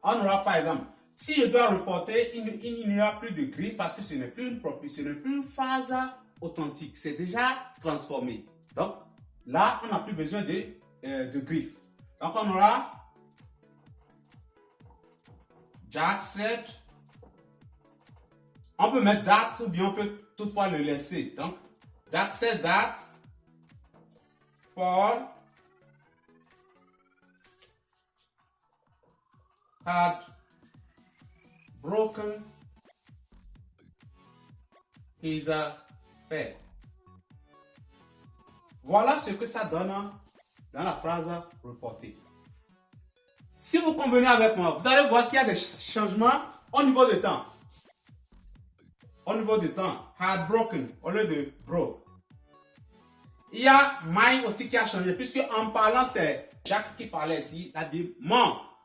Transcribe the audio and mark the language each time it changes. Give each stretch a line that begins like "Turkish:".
French: On aura par exemple, si je dois reporter, il n'y aura plus de griffe parce que ce n'est plus une propriété, ce n'est plus une phrase authentique. C'est déjà transformé. Donc, là, on n'a plus besoin de griffe. Donc, on aura
English: Jack said.
French: On peut mettre that ou bien on peut toutefois le laisser.
English: Donc, Jack said that Paul had broken his pen.
French: Voilà ce que ça donne dans la phrase reportée. Si vous convenez avec moi, vous allez voir qu'il y a des changements au niveau de temps. Au niveau du temps,
English: had broken
French: au lieu de broke. Il y a mine aussi qui a changé, puisque en parlant, c'est Jacques qui parlait ici, il a dit mon.